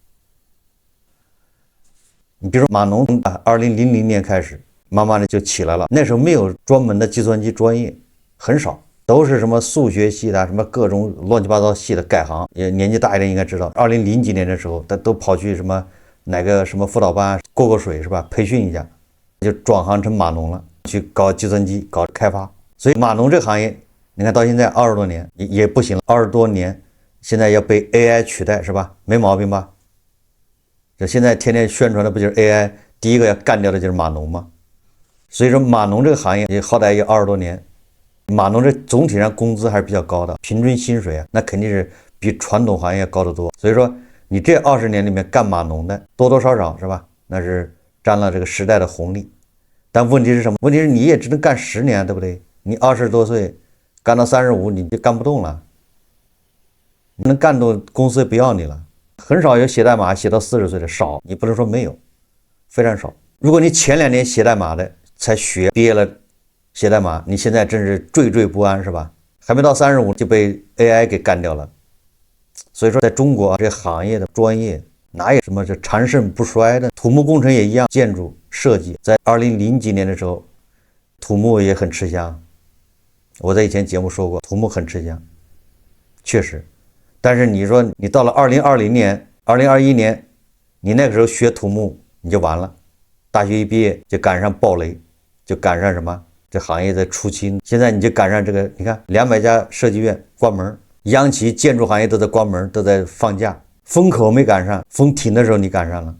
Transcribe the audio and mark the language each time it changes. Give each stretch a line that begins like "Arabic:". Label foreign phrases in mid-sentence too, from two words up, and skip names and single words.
Chinese: 你比如說碼農，2000年開始慢慢的就起來了，那時候沒有專門的計算機專業，很少。都是什麼數學系的，什麼各種亂七八糟系的改行，也年紀大一點應該知道，2000幾年的時候，他都跑去什麼哪個什麼輔導班過過水是吧？培訓一下，就轉行成碼農了，去搞計算機，搞開發。所以碼農這個行業，你看到現在20多年也不行了，20多年，現在要被 AI 取代是吧？沒毛病吧？這現在天天宣傳的不就是 AI 第一個要幹掉的就是碼農嗎？所以說碼農這個行業也好歹有20多年。碼農這總體上工資還是比較高的，平均薪水啊，那肯定是比傳統行業高得多。所以說，你這20年裡面幹碼農的多多少少是吧？那是沾了這個時代的紅利。但問題是什麼？問題是你也只能幹10年，對不對？你20多歲幹到35，你就幹不動了，你能幹動公司也不要你了。很少有寫代碼寫到40歲的，少，你不能說沒有，非常少。如果你前2年寫代碼的才學，畢業了寫代碼，你現在真是惴惴不安是吧？還没到35就被 AI 給幹掉了。所以說在中國這行業的專業哪有什麼長盛不衰的？土木工程也一樣，建築設計在2000幾年的時候，土木也很吃香。我在以前節目說過，土木很吃香，確實。但是你說你到了2020年、2021年，你那個時候學土木你就完了，大學一畢業就趕上暴雷，就趕上什麼？這行業在出清，現在你就趕上這個，你看200家設計院關門，央企建築行業都在關門，都在放假，風口沒趕上，風停的時候你趕上了。